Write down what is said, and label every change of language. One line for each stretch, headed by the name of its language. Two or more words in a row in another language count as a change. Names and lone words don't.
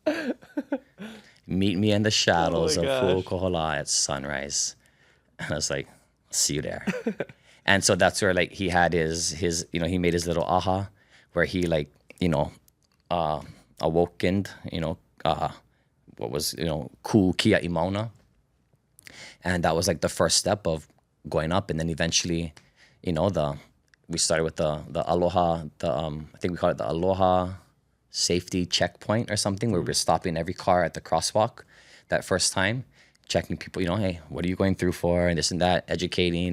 English: Meet me in the shadows of Pu'ukohola at sunrise. And I was like, see you there. And so that's where like he had his he made his little aha where he like, awokened, what was,
Hawaiian: ku kiaʻi mauna.
English: And that was like the first step of going up. And then eventually, we started with the Aloha, I think we call it the Aloha safety checkpoint or something, where we're stopping every car at the crosswalk that first time, checking people, hey, what are you going through for, and this and that, educating.